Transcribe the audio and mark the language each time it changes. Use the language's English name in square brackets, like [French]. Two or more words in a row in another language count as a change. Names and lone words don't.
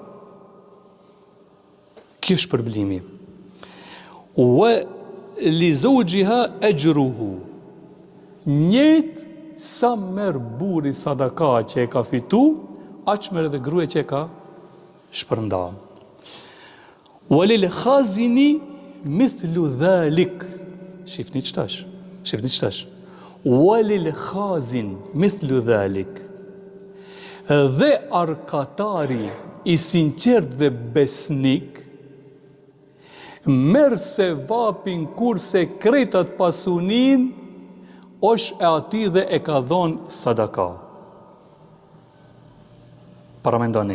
[Albanian] Kjo është shpërblimi. [Arabic] ولزوجها أجره. [Albanian] Njëjtë sa merr burri sadaka që e ka fitu, aq merr edhe gruaja që e ka shpërndan. [Arabic] وللخازن مثل ذلك. [Albanian] Shifni çtash. [Arabic] وللخازن مثل ذلك. [Albanian] Dhe arkatari i sinqert dhe besnik merr sevapin kurse kretat pasunin është e atij dhe e ka dhënë sadaka. Paramendoni.